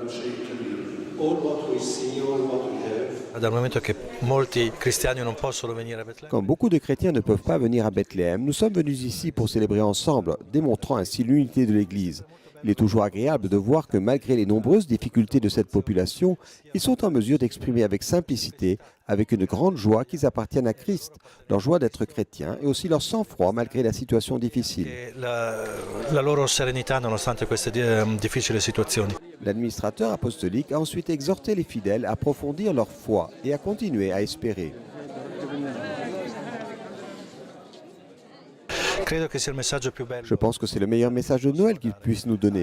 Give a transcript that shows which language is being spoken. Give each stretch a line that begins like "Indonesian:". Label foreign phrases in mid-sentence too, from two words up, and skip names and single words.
French: Quand beaucoup de chrétiens ne peuvent pas venir à Bethléem, nous sommes venus ici pour célébrer ensemble, démontrant ainsi l'unité de l'Église. Il est toujours agréable de voir que malgré les nombreuses difficultés de cette population, ils sont en mesure d'exprimer avec simplicité, avec une grande joie qu'ils appartiennent à Christ, leur joie d'être chrétiens et aussi leur sang-froid malgré la situation difficile.
Italian: La loro serenità nonostante queste difficili situazioni.
French: L'administrateur apostolique a ensuite exhorté les fidèles à approfondir leur foi et à continuer à espérer. Je pense que c'est le meilleur message de Noël qu'il puisse nous donner.